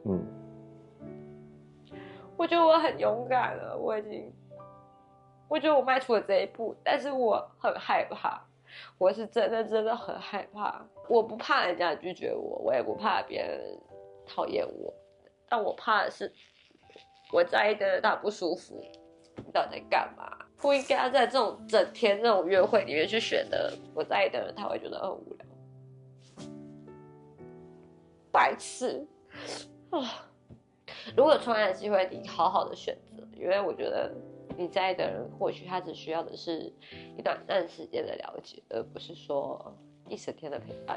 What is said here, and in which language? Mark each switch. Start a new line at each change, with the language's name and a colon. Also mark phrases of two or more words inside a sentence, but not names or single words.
Chinese: 我覺得我很勇敢了，我覺得我邁出了這一步，但是我很害怕，我是真的很害怕。我不怕人家拒絕我，我也不怕別人討厭我，但我怕的是我在意的人他不舒服，你到底在幹嘛？不應該在這種整天這種約會裡面去選的我在意的人，他會覺得很無聊，白痴啊！如果有重來的機會，你好好的選擇，因為我覺得你在意的人，或許他只需要的是一短暫時間的了解，而不是說一整天的陪伴。